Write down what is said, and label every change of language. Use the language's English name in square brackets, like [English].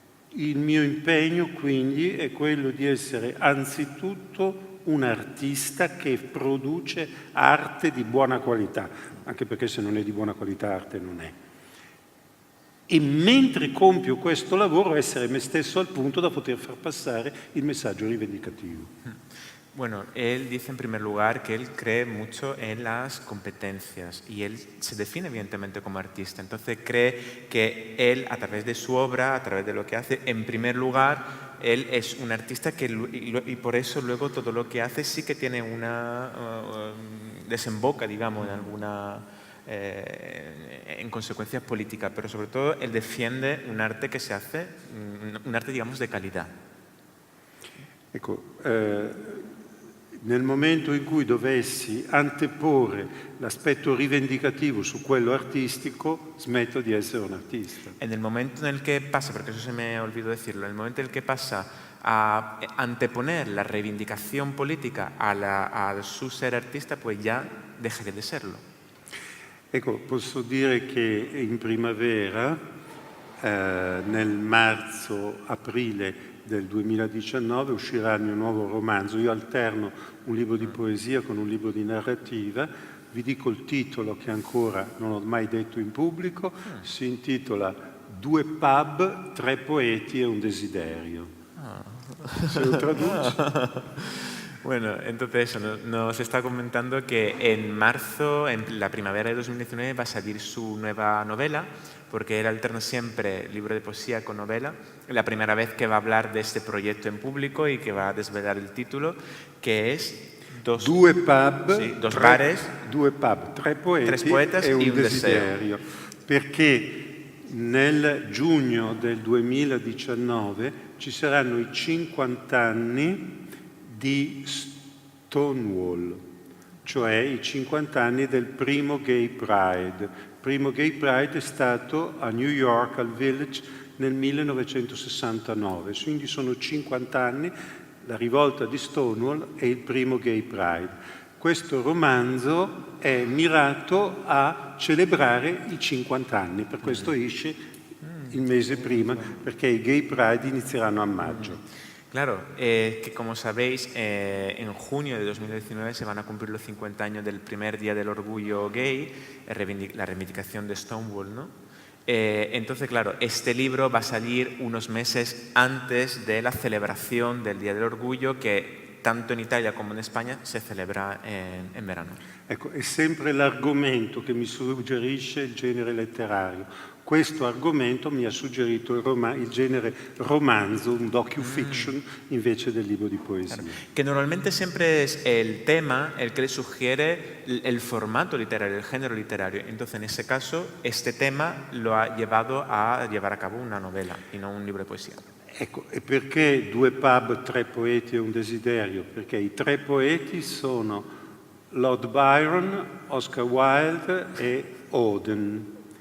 [Italian] Il mio impegno quindi è quello di essere anzitutto un artista che produce arte di buona qualità, anche perché se non è di buona qualità arte non è. E mentre compio questo lavoro essere me stesso al punto da poter far passare il messaggio rivendicativo. [Spanish] Bueno, él dice en primer lugar que él cree mucho en las competencias y él se define evidentemente como artista. Entonces cree que él, a través de su obra, a través de lo que hace, en primer lugar, él es un artista y por eso luego todo lo que hace sí que tiene una desemboca, digamos, en alguna en consecuencias políticas, pero sobre todo él defiende un arte que se hace, un arte, digamos, de calidad. [Italian] Ecco, nel momento in cui dovessi anteporre l'aspetto rivendicativo su quello artistico, smetto di essere un artista. [Spanish] En el momento en el que pasa, porque eso se me olvidó decirlo, en el momento en el que pasa a anteponer la reivindicación política a su ser artista, pues ya dejaré de serlo. [Italian] Ecco, posso dire che in primavera, nel marzo-aprile del 2019 uscirà il mio nuovo romanzo. Io alterno un libro di poesia con un libro di narrativa. Vi dico il titolo che ancora non ho mai detto in pubblico. Si intitola Due pub, tre poeti e un desiderio. [Spanish] ¿Se lo traduce? Bueno, entonces eso, nos está comentando que en marzo, en la primavera de 2019, va a salir su nueva novela, porque él alterna siempre libro de poesía con novela. La primera vez que va a hablar de este proyecto en público y que va a desvelar el título, que es [Italian] Due pub, [Spanish] sì, dos bares, [Italian] due pub, tre poeti e un desiderio. Perché nel giugno del 2019 ci saranno i 50 anni di Stonewall, cioè i 50 anni del primo Gay Pride. Il primo Gay Pride è stato a New York, al Village, nel 1969, quindi sono 50 anni, la rivolta di Stonewall e il primo Gay Pride. Questo romanzo è mirato a celebrare i 50 anni, per questo esce il mese prima, perché i Gay Pride inizieranno a maggio. [Spanish] Claro, que como sabéis, en junio de 2019 se van a cumplir los 50 años del primer Día del Orgullo Gay, la reivindicación de Stonewall, ¿no? Entonces, claro, este libro va a salir unos meses antes de la celebración del Día del Orgullo, que tanto [Italian] in Italia come in Spagna [Spanish] si celebra in verano. [Italian] Ecco, è sempre l'argomento che mi suggerisce il genere letterario. Questo argomento mi ha suggerito il genere romanzo, un docu-fiction, invece del libro di poesia. [Spanish] Claro. Que normalmente siempre es el tema el que le sugiere el formato literario, el género literario. Entonces, en ese caso, este tema lo ha llevado a llevar a cabo una novela y no un libro de poesía. [Italian] Ecco, e perché due pub, tre poeti e un desiderio? Perché i tre poeti sono Lord Byron, Oscar Wilde e Auden.